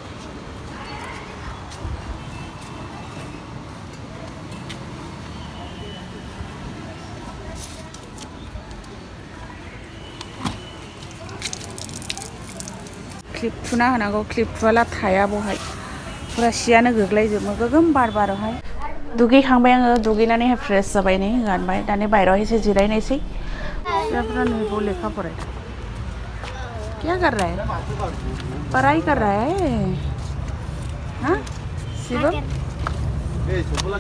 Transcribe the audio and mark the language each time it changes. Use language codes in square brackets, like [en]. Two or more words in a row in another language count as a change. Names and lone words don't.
[brx] क्लिप थुना होनांगौ क्लिप थुवाला थाया बहाय फुरा सियानो गोग्लैजोबो गोगोम बार बारोहाय दुगैखांबाय आङो दुगैनानैहाय फ्रेस जाबाय नै गानबाय दानि बायहेरायाव एसे जिरायनायसै फिसाफ्रा नै बाव लेखा फरायदों [hi] क्या कर रहा है पढ़ाई कर रहा है हाँ शिवम